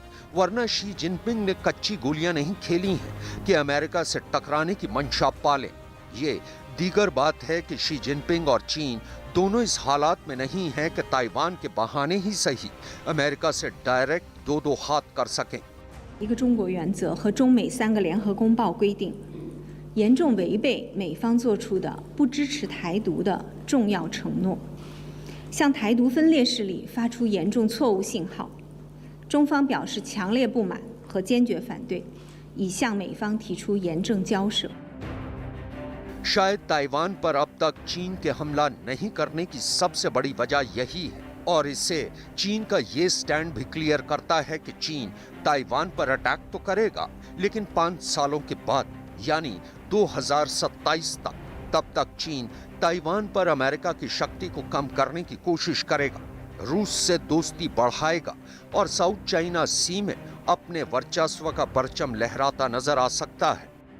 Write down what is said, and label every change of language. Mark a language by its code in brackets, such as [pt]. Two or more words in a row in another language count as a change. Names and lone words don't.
[hi] वरना शी जिनपिंग ने कच्ची गोलियां नहीं खेली हैं कि अमेरिका से टकराने की मंशा पाले। ये दीगर बात है कि शी जिनपिंग और चीन दोनों इस हालात में नहीं हैं कि ताइवान के बहाने ही सही अमेरिका से डायरेक्ट दो हाथ कर सकें। [zh] 一个中国原则和中美3个联合公报规定，严重违背美方做出的不支持台独的重要承诺，向台独分裂势力发出严重错误信号。中方表示强烈不满和坚决反对，已向美方提出严正交涉。 [hi] शायद ताइवान पर अब तक चीन के हमला नहीं करने की सबसे बड़ी वजह यही है, और इससे चीन का ये स्टैंड भी क्लियर करता है कि चीन ताइवान पर अटैक तो करेगा, लेकिन 5 सालों के बाद यानी 2027 तब तक चीन ताइवान पर अमेरिका की शक्ति को कम करने की कोशिश करेगा, रूस से दोस्ती बढ़ाएगा और साउथ चाइना सी में अपने वर्चस्व का परचम लहराता नजर आ सकता है।